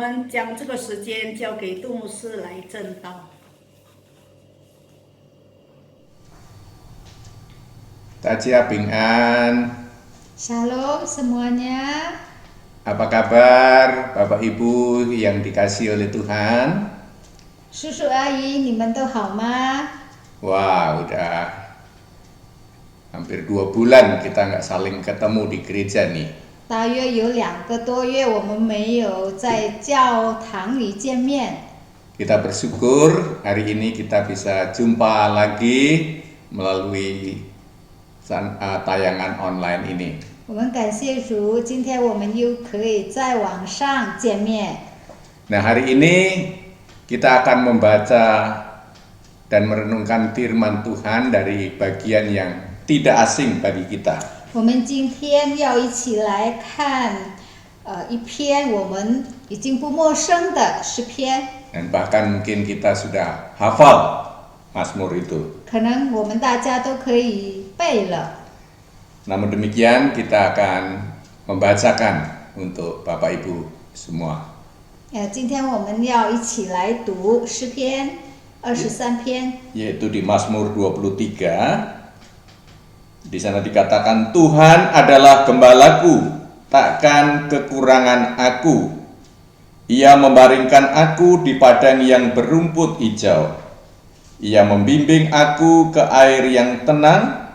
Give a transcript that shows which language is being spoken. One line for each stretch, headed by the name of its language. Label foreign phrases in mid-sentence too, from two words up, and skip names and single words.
Chinese: 将这个时间交给杜牧师来证道。大家平安.
Indonesian: Shalom semuanya. Apa kabar Bapak Ibu yang dikasihi oleh Tuhan?
Chinese: 叔叔阿姨，你们都好吗？
Indonesian: Wah, udah hampir 2 bulan kita nggak saling ketemu di gereja nih.
Chinese: 大约有2个多月，我们没有在教堂里见面。
Indonesian: Kita bersyukur hari ini kita bisa jumpa lagi melalui tayangan online ini.
Chinese: 我们感谢主，今天我们又可以在网上见面。
Indonesian: Nah, hari ini kita akan membaca dan merenungkan firman Tuhan dari bagian yang tidak asing bagi kita.
Chinese: 我们今天要一起来看一篇我们已经不陌生的诗篇。
Indonesian: Dan bahkan mungkin kita sudah hafal Mazmur itu.
Chinese: 可能我们大家都可以背了。
Indonesian: Namun demikian kita akan membacakan untuk Bapak Ibu semua.
Chinese: 今天我们要一起来读诗篇23篇，
Indonesian: Yaitu di Mazmur 23. Di sana dikatakan, Tuhan adalah gembalaku, takkan kekurangan aku. Ia membaringkan aku di padang yang berumput hijau. Ia membimbing aku ke air yang tenang.